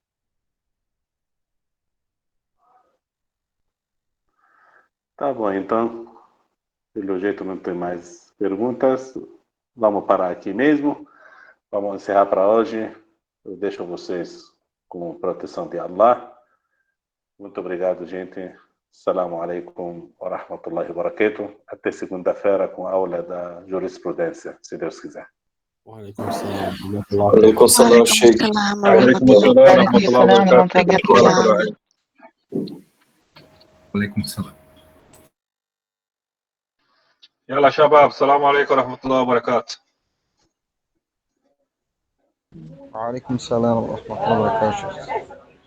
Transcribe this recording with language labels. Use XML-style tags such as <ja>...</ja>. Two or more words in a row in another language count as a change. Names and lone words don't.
<pt>Tá bom, então, pelo jeito não tem mais perguntas. Vamos parar aqui mesmo. Vamos encerrar para hoje. Eu deixo vocês com proteção de Allah. Muito obrigado, gente.</pt> <ar>السلام عليكم ورحمة الله وبركاته.</ar> <pt>Até segunda-feira com a aula da jurisprudência, se Deus quiser.</pt> <ar>وعليكم السلام. وعليكم السلام ورحمة الله وبركاته. وعليكم السلام. يلا شباب السلام عليكم ورحمة الله وبركاته. وعليكم السلام ورحمة الله وبركاته.</ar>